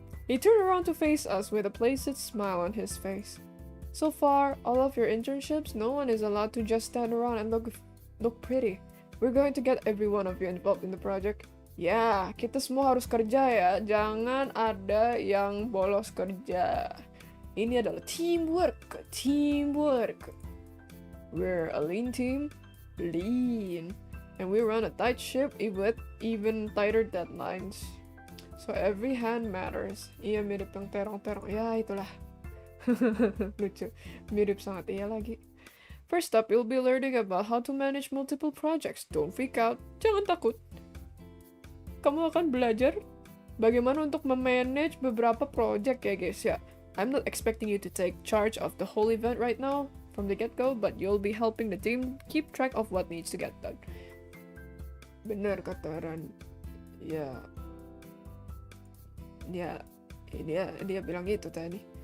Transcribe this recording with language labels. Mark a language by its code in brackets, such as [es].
[en] He turned around to face us with a placid smile on his face. So far, all of your internships, no one is allowed to just stand around and look pretty. We're going to get every one of you involved in the project. [id] Ya, kita semua harus kerja ya. Jangan ada yang bolos kerja. Ini adalah teamwork. [en] We're a lean team. Lean. And we run a tight ship with even tighter deadlines. So every hand matters. [id] Iya, mirip yang terong-terong. Ya, itulah. Lucu. Mirip sangat iya lagi. [en] First up, you'll be learning about how to manage multiple projects. Don't freak out. [id] Jangan takut. Kamu akan belajar bagaimana untuk memanage beberapa project ya guys ya. [en] I'm not expecting you to take charge of the whole event right now from the get-go, but you'll be helping the team keep track of what needs to get done. [id] Bener kata Ran. Ya, dia bilang gitu tadi.